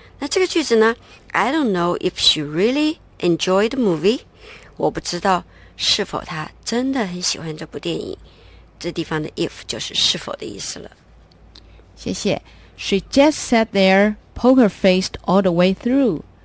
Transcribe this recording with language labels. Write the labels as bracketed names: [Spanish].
[Chinese] 那这个句子呢 [English] ？I don't know if she really enjoyed the movie。 [Chinese] 我不知道是否她真的很喜欢这部电影。这地方的 if 就是是否的意思了。谢谢。 [English] She just sat there poker faced all the way through。